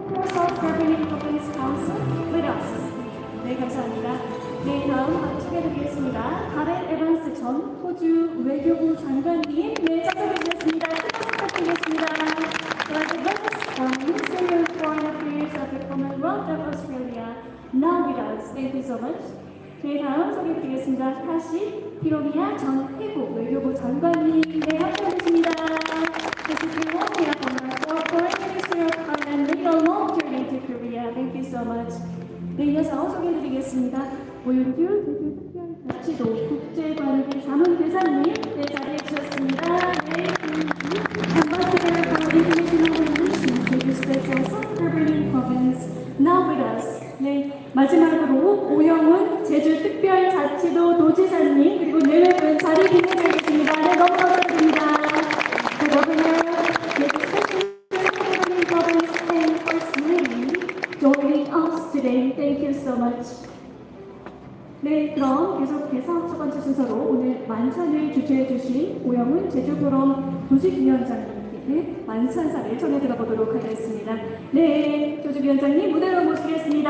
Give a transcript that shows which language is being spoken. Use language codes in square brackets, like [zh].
[en] Self-Governing Province Council with us. [ko] 네, 감사합니다. 네, 다음 바로 소개해드리겠습니다. 가렌 에반스 전 호주 외교부 장관님, 네, 참석해주셨습니다. 큰 박수 부탁드리겠습니다. [en] Garet Evans from Ministry of Foreign Affairs of the Commonwealth of Australia, now with us. Thank you so much. [ko] 네, 다음 소개해드리겠습니다. 카시 히로미야 전 태국 외교부 장관님, 네, 함께해주십니다. [en] This is Hiromiya from the Foreign Ministry of Thailand, made a long journey to Korea. Thank you so much. [ko] 네, 이어서 소개해드리겠습니다. 오윤주 제주특별자치도 국제관계 자문대사님, 네, 자리해주셨습니다. [en] 네, Ambassador for International Relations, Jeju Special Self-Governing Province, now with us. [ko] 네, 마지막으로 오영훈 제주특별자치도 도지사님, 그리고 4분 자리 빛내주겠습니다. 네, 너무 감사드립니다. [en] The Governor, Jeju Special Self-Governing Province, and First Lady joining us today. Thank you so much. [ko] 네, 그럼 계속해서 첫 번째 순서로 오늘 만찬을 주최해주신 오영훈 제주포럼 조직위원장님께 만찬사를 전해 들어보도록 하겠습니다. 네, 조직위원장님 무대로 모시겠습니다.